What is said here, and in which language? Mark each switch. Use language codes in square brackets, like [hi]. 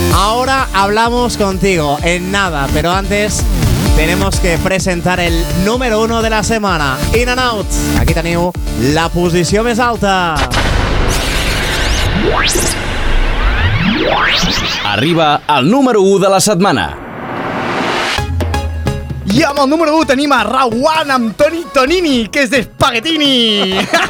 [es] Ahora hablamos contigo en nada, pero antes tenemos que presentar el número uno de la semana. [en] In and Out. [ca] Aquí teniu la posició més alta. Arriba al número uno de la setmana. I amb el número 1 tenim a Rawan amb Toni Tonini, que és d'Espaguetini.